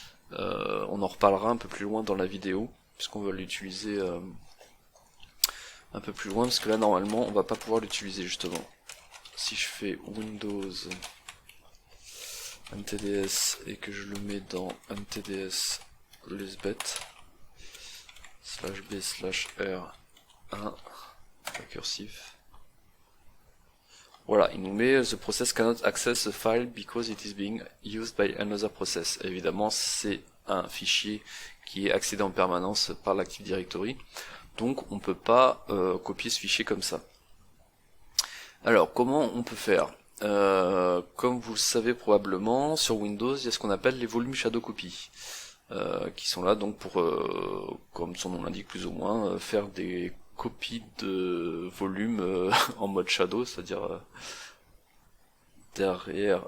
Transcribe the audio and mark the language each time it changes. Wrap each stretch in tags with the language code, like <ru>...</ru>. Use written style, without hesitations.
<fr>On en reparlera un peu plus loin dans la vidéo puisqu'on va l'utiliser un peu plus loin parce que là normalement on va pas pouvoir l'utiliser justement. Si je fais Windows ntds et que je le mets dans ntds lisbeth /b/r1 récursif. Voilà, il nous met</fr> <en>the process cannot access the file because it is being used by another process.</en> <fr>Évidemment, c'est un fichier qui est accédé en permanence par l'Active Directory, donc on peut pas copier ce fichier comme ça. Alors, comment on peut faire ? Comme vous le savez probablement, sur Windows, il y a ce qu'on appelle les volumes shadow copy, qui sont là donc pour, comme son nom l'indique plus ou moins, faire des copies de volumes en mode shadow, c'est-à-dire derrière.</fr>